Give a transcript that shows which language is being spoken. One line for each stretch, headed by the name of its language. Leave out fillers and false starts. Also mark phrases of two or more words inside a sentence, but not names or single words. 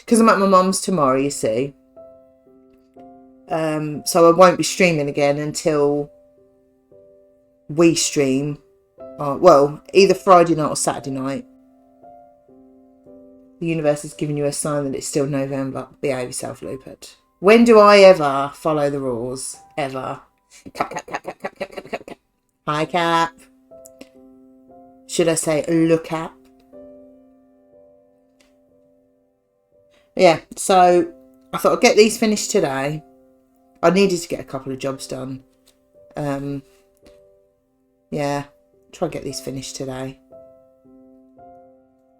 English: Because I'm at my mum's tomorrow, you see. So I won't be streaming again until we stream. Well, either Friday night or Saturday night. The universe is giving you a sign that it's still November. Behave yourself, Lupert. When do I ever follow the rules? Ever. Cap, cap, cap, cap, cap, cap, cap, cap, cap. Hi, Cap. Should I say, look, Cap? Yeah, so I thought I'd get these finished today. I needed to get a couple of jobs done. Yeah, try and get these finished today.